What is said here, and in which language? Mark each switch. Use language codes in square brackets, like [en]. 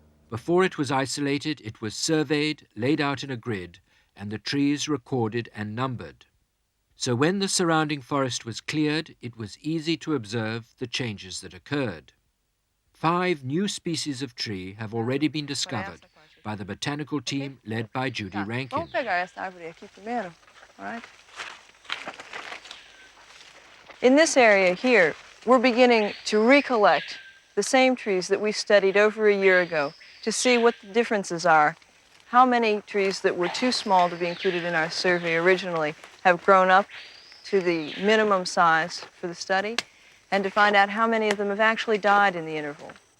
[en] Before it was isolated, it was surveyed, laid out in a grid, and the trees recorded and numbered. So when the surrounding forest was cleared, it was easy to observe the changes that occurred. 5 new species of tree have already been discovered by the botanical team led by Judy Rankin. [pt] Vamos pegar essa árvore aqui primeiro, all right? [en] In this area here, we're beginning to recollect the same trees that we studied over a year ago to see what the differences are. How many trees that were too small to be included in our survey originally have grown up to the minimum size for the study, and to find out how many of them have actually died in the interval.